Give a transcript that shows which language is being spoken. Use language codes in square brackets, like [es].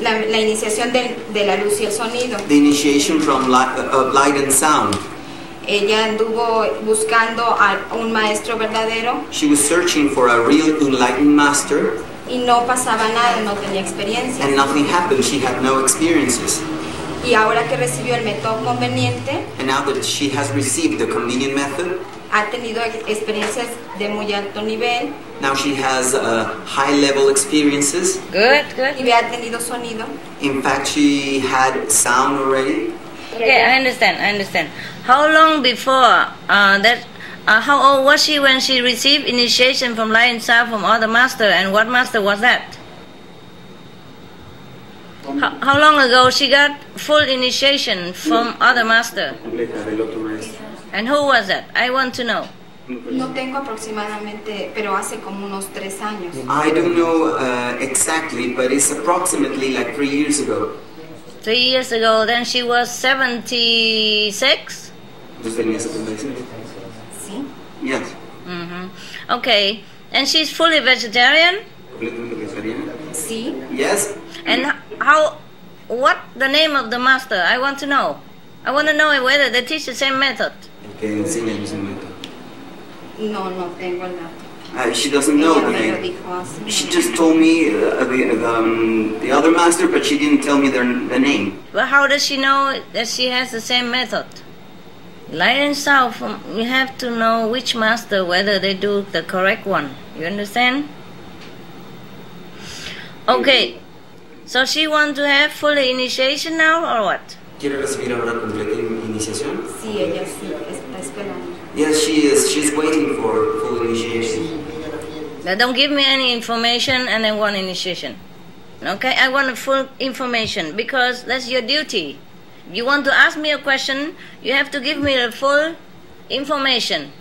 [es] la iniciación de la luz y el sonido. [en] the initiation from light and sound. [es] Ella anduvo buscando a un maestro verdadero. [en] She was searching for a real enlightened master, [es] Y no pasaba nada, no tenía experiencia. [en] and nothing happened. She had no experiences. [es] Y ahora que recibió el método conveniente, [en] And now that she has received the communion method, [es] ha tenido experiencias de muy alto nivel. [en] now she has high-level experiences. Good, good. [es] Y ha tenido sonido. [en] In fact, she had sound already. Okay, I understand. How long before how old was she when she received initiation from Light and Sound from other master, and what master was that? How long ago she got full initiation from other master? And who was that? I want to know. [es] No tengo aproximadamente, pero hace como unos 3 años. [en] I don't know exactly, but it's approximately like 3 years ago. 3 years ago, then she was 76? [es] ¿Tú tenías 76? Sí. [en] Yes. Okay, and she's fully vegetarian? [es] ¿Completamente vegetariana? Sí. [en] Yes. And what the name of the master? I want to know. I want to know whether they teach the same method. [es] Que enseña el mismo método. No, no tengo el dato. [en] She doesn't know [es] Ella [en] the [es] me lo [en] name. [es] dijo hace [en] She just told me the other master, but she didn't tell me the name. But how does she know that she has the same method? Light and south, you have to know which master, whether they do the correct one. You understand? Okay, so she wants to have full initiation now, or what? [es] ¿Quiere recibir ahora completa iniciación? Sí, ella sí, está esperando. [en] Yes, she is. She's waiting for full initiation. Now don't give me any information and then want initiation. Okay, I want full information because that's your duty. You want to ask me a question, you have to give me the full information.